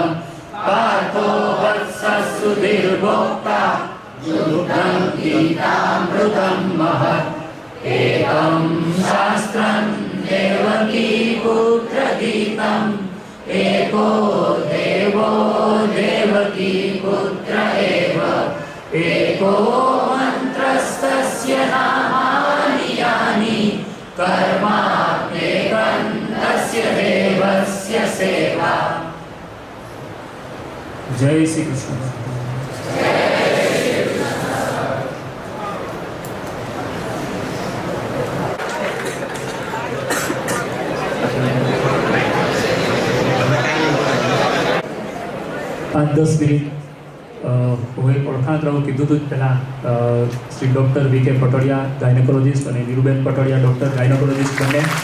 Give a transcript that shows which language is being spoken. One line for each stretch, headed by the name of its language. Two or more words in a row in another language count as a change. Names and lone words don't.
Sanskrit: पार्थो श्रुतिर्भोक्ता दुग्धं गीतामृतं महत् एकं शास्त्रं देवकी पुत्रगीतम् एको देवो देवकी पुत्र एव एको मन्त्रस्तस्य नामानि यानि कर्माप्येकं तस्य देवस्य सेवा।
Hindi: जय श्री कृष्ण।
Gujarati: પાંચ 10 મિનિટ હું એક ઓળખાણ કીધું હતું પહેલાં શ્રી ડૉક્ટર વી કે પટોડિયા ગાયનેકોલોજીસ્ટ અને નીરુબેન પટોડિયા ડૉક્ટર ગાયનેકોલોજીસ્ટ બંને